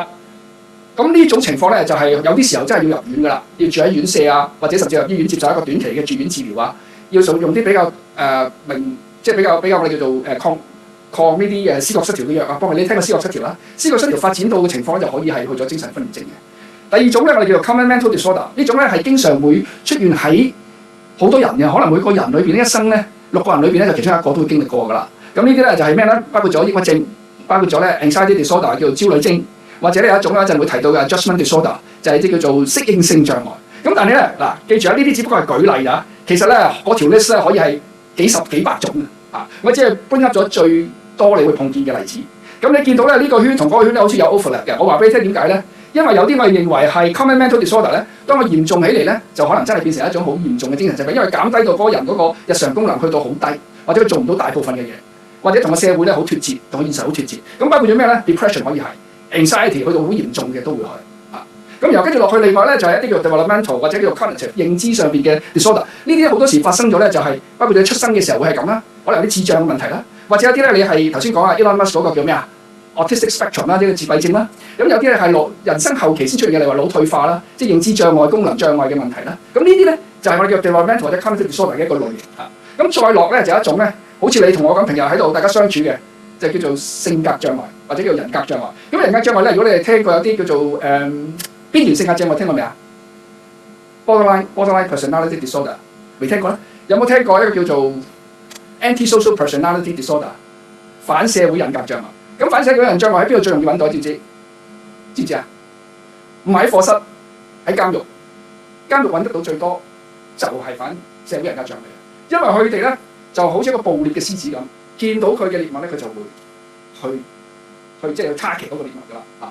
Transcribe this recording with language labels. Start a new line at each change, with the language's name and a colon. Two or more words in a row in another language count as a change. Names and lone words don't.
Cantonese: 咁呢種情況咧就係有啲時候真係要入院㗎啦，要住喺院舍啊，或者甚至入醫院接受一個短期嘅住院治療啊，要用啲比較即係比較我哋叫做抗呢啲思覺失調嘅藥啊，幫你聽過思覺失調啦。思覺失調發展到嘅情況咧，就可以係去咗精神分裂症嘅。第二種咧，我哋叫做
English: common mental disorder，
Cantonese: 呢種咧係經常會出現喺好多人嘅，可能每個人裏邊一生咧6個人裏邊咧就其中一個都會經歷過㗎啦。咁呢啲咧就係咩咧？包括咗抑鬱症，包括咗咧
English: anxiety disorder
Cantonese: 叫做焦慮症， 或者呢有一種咧一陣會提到嘅
English: adjustment disorder，
Cantonese: 就係啲叫做適應性障礙。咁但係咧嗱，記住啊，呢啲只不過係舉例啊。其實咧嗰條 list 咧可以係幾十幾百種啊。我只係搬入咗最多你會碰見嘅例子。咁你見到咧呢個圈同嗰個圈咧好似有 overlap 嘅。我話俾你聽點解咧？因為有啲我哋認為係
English: common mental disorder
Cantonese: 咧，當佢嚴重起嚟咧，就可能真係變成一種好嚴重嘅精神疾病，因為減低到嗰個人嗰個日常功能去到好低，或者佢做唔到大部分嘅嘢，或者同個社會咧好脫節，同個現實好脫節。咁包括咗咩咧 ？depression 可以係 anxiety 去到好嚴重嘅都會係啊。咁然後跟住落去，另外咧就係一啲叫 developmental 或者叫做 cognitive 認知上邊嘅 disorder。呢啲好多時發生咗咧，就係包括你出生嘅時候會係咁啦，可能有啲智障嘅問題啦，或者有啲咧你係頭先講啊 Elon Musk 嗰個叫咩啊？
English: autistic spectrum
Cantonese: 啦，呢個自閉症啦，咁有啲咧係人生後期先出現嘅，例如話腦退化啦，即係認知障礙、功能障礙嘅問題啦。咁呢啲咧就係我哋叫 developmental 或者
English: cognitive disorder
Cantonese: 嘅一個類型嚇。咁再落咧就有一種咧，好似你同我咁平日喺度大家相處嘅，就叫做性格障礙或者叫人格障礙。咁人格障礙咧，如果你哋聽過有啲叫做邊緣性格障礙，聽過未啊 ？
English: borderline personality disorder
Cantonese: 未聽過咧？有冇聽過一個叫做
English: antisocial personality disorder
Cantonese: 反社會人格障礙？咁反社會人格障礙喺邊度最容易揾到？知唔知？知唔知啊？唔係喺課室，喺監獄。監獄揾得到最多就係反社會人格障礙，因為佢哋咧就好似一個捕獵嘅獅子咁，見到佢嘅獵物咧，佢就會去即係去 target 嗰個獵物㗎啦嚇。